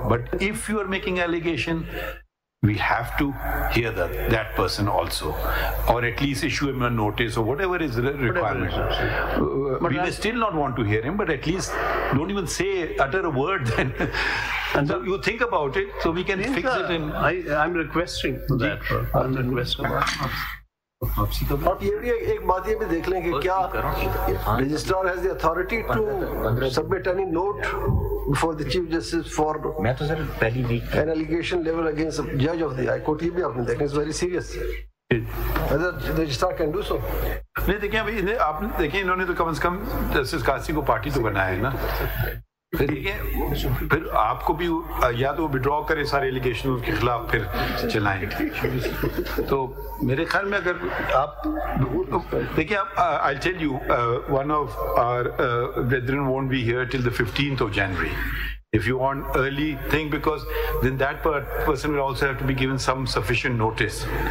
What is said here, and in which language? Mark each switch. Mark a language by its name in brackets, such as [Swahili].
[English] But if you are making allegation, we have to hear that person also, or at least issue him a notice or whatever is the requirement. We may still not want to hear him, but at least don't even utter a word then. And so you think about it, so we can fix it in. I'm requesting that. I'm requesting. [Hindi] आप ये भी एक बात ये भी देख लें कि क्या [English] Registrar has the authority to submit any note before the Chief Justice for an allegation level against a judge of the High Court. [Hindi] ये भी आपने देखना, [English] it's very serious. Whether the registrar can do so. [Hindi] नहीं देखिए भाई, आपने देखिए इन्होंने तो कम से कम जस्टिस कासी को पार्टी तो बनाया है ना. फिर आपको भी या तो विड्रॉ करे सारे एलिगेशन के खिलाफ फिर चलाएं. तो मेरे ख्याल में अगर आप देखिए, [English] I'll tell you, one of our brethren won't be here till the 15th of January. If you want early thing, because then that person will also have to be given some sufficient notice.